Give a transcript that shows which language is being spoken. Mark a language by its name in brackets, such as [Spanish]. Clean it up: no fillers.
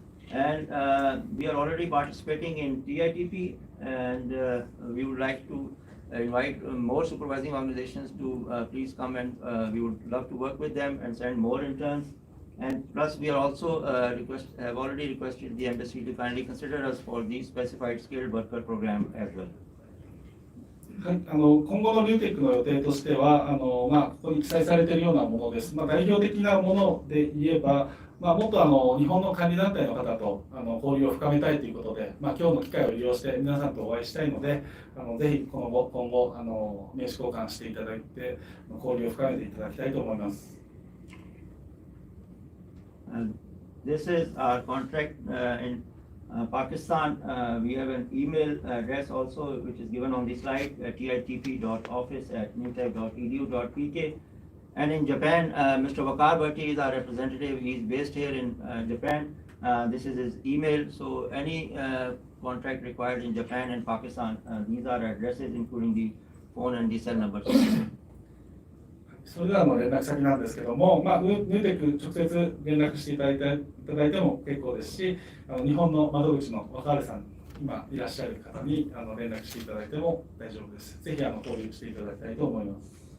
[English] And we are already participating in TITP, and we would like to invite more supervising organizations to please come, and we would love to work with them and send more interns. And plus, we are also have already requested the embassy to kindly consider us for the specified skilled worker program as well. [Japanese] はい、今後のリューテックの予定としてはここに記載されているようなものです。代表的なもので言えば、もっと日本の管理団体の方と交流を深めたいということで、今日の機会を利用して皆さんとお会いしたいので、ぜひ今後名刺交換していただいて交流を深めていただきたいと思います。 [English] This is our contract in Pakistan. We have an email address also, which is given on the slide, titp.office@newtech.edu.pk. And in Japan, Mr. Wakar Bhatti is our representative. He is based here in Japan. This is his email. So any contract required in Japan and Pakistan, these are addresses, including the phone and the cell numbers. [Japanese] それでは連絡先なんですけども、ヌーテック直接連絡していただいても結構ですし、日本の窓口の若原さん、今いらっしゃる方に連絡していただいても大丈夫です。ぜひ交流していただきたいと思います。